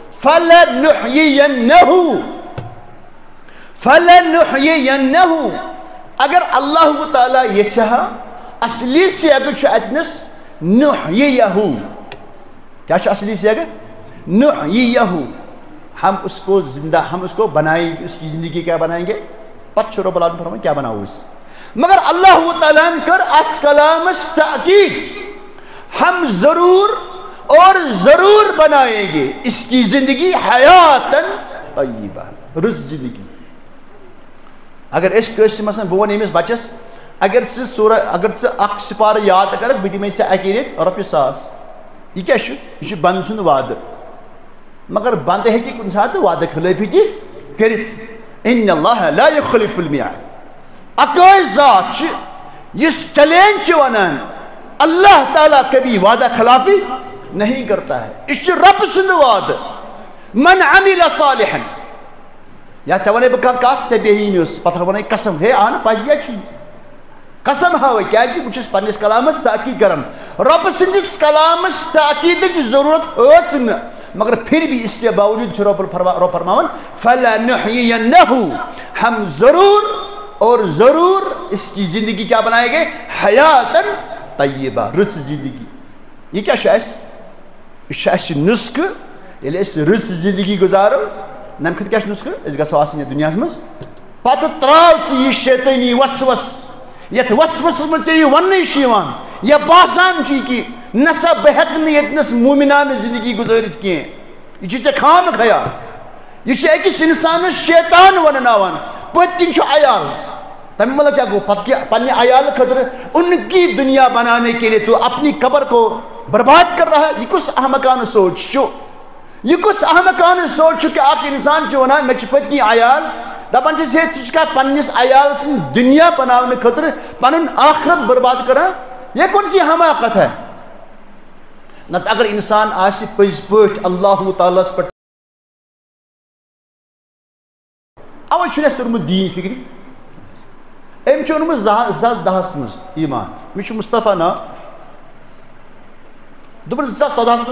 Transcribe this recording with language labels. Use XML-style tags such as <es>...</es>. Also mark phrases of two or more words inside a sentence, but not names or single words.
<ks>فلنحیینہو اگر اللہ تعالیٰ یژھِ ہا اصلی سیغہٕ چھُ اتنس نحییہو کیٛاہ چھُ اصلی سیغہٕ نحییہو</ks> <ur>ہم اس کو زندہ ہم اس کو بنائیں گے اس کی زندگی کیا بنائیں گے</ur> <ks>پتہٕ چھُ رۄب العالمیٖن فرماوان کیٛاہ بناوو أسۍ مگر اللہ تعالیٰ ہن کٔر اتھ کلامس تاکیٖد</ks> <ur>ہم ضرور اور ضرور بنائیں گے اس کی زندگی</ur> <ar>حیاتن طیبہ</ar> <ks>رٕژ زندگی اگر أسۍ کٲنٛسہِ مثلاً بہٕ وَنہٕ أمِس بچس اگر ژٕ اکھ سپارٕ یاد کرکھ بہٕ دِمے ژےٚ اکی رٮ۪تۍ رۄپیہِ 1000 یہِ کیٛاہ چھُ یہِ چھُ بنٛدٕ سُنٛد وعدٕ مگر بنٛدٕ ہیٚکہِ کُنہِ ساتہٕ وعدٕ خِلٲفی تہِ کٔرِتھ</ks> <ar>ان اللہ لا یخلف المیعاد</ar> <ks>اکٲے ذات چھُ یُس چیلینج چھُ ونان</ks> <ur>اللہ تعالیٰ کبھی وعدہ خلافی نہیں کرتا ہے</ur> <ks>یہ چھُ رب سُنٛد وعدٕ</ks> <ar>من عمل صالحا</ar> <ks>یا ژےٚ وَنَے بہٕ کانٛہہ کتھ ژےٚ بیٚہی نہٕ پتہٕ وَنَے</ks> <ur>قسم ہے</ur> <ks>اہن پزی چھُ قسم ہاوے کیٛازِ بہٕ چھُس پننِس کلامس تاکیٖد کران رۄبہٕ سٕنٛدِس کلامس تاکیٖدٕچ ضروٗرت ٲس نہٕ مگر</ks> <ur>پھر بھی اس کے باوجود</ur> <ks>چھُ رۄب فرماوان فلنحیینہو</ks> <ur>ہم ضرور اور ضرور اس کی زندگی کیا بنائیں گے</ur> <ks>حیاتن طیبہ رٕژ زندگی یہ کیٛاہ چھُ اَسہِ یہِ چھُ اَسہِ نُسخہٕ ییٚلہِ أسۍ رٕژ زندگی گُزارو نَمہِ خٲطرٕ کیٛاہ چھُ نُسخہٕ أسۍ گژھو آسٕنۍ یتھ دُنیاہس منٛز پتہٕ ترٛاو ژٕ یہِ شیطٲنی وسوس یتھ وسوسس منٛز ژےٚ یہِ وننہٕ چھُ یِوان یا باسان چھُے کہِ نسا بہٕ ہٮ۪کہٕ نہٕ ییٚتنس مومِنانہٕ زندگی گُزٲرِتھ کینٛہہ یہِ چھُے ژےٚ خام خیال یہِ چھُ أکِس انسانس شیطان ونناوان پٔتۍ کِنۍ چھُ عیال تمہِ مطلب کیا گوٚو پتہٕ کیٛاہ پننہِ عیالہٕ خٲطرٕ</ks> <ur>ان کی دنیا بنانے کے لیے تو اپنی قبر کو برباد کر رہا ہے</ur> <ks>یہ کُس احمقانہٕ سونٛچ چھُ یہ کُس احمقانہٕ سونٛچ چھُ کہِ اکھ انسان چھُ ونان مےٚ چھِ پٔتۍ کِنۍ عیال دپان چھِس ہے ژٕ چھُکھا پننِس عیال سٕنٛد دُنیا بناونہٕ خٲطرٕ پنُن آخرت برباد کران</ks> <ur>یہ کون سی حماقت ہے</ur> <ks>نتہٕ اگر انسان آسہِ پٔزۍ پٲٹھۍ اللہ تعالیٰ ہس پٮ۪ٹھ اوے چھُنہٕ اَسہِ توٚرمُت دیٖن فِکرِ أمۍ چھُ اوٚنمُت 2010 منٛز ایٖمان مےٚ چھُ مُصطفیٰ ناو دوٚپُن 2014 منٛز</ks>